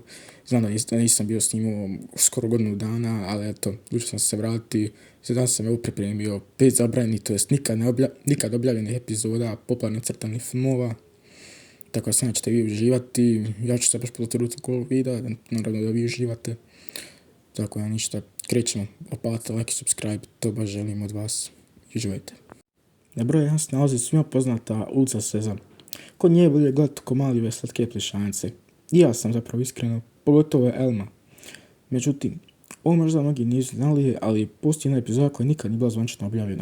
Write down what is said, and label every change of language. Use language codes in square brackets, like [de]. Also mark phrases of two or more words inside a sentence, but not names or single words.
[bs] Znam da nisam bio snimao skoro godinu dana, ali eto, odlučio sam se vratiti. Danas sam evo pripremio 5 zabranjenih, to jest nikad objavljenih epizoda popularnih crtanih filmova. Tako da ćete vi uživati, ja ću se baš potruditi oko videa, naravno da vi uživate. Tako da ništa, krećemo, opalite like i subscribe, to baš želim od vas. Uživajte. Na broj 1 se nalazi svima poznata ulica Sezam. Kod nje je bolje gledati ko mali ove slatke plišance. I ja sam zapravo iskreno, pogotovo Elma. Međutim, ovo možda mnogi nisu znali, ali postoji jedna epizoda koja nikad nije bila zvanično objavljena.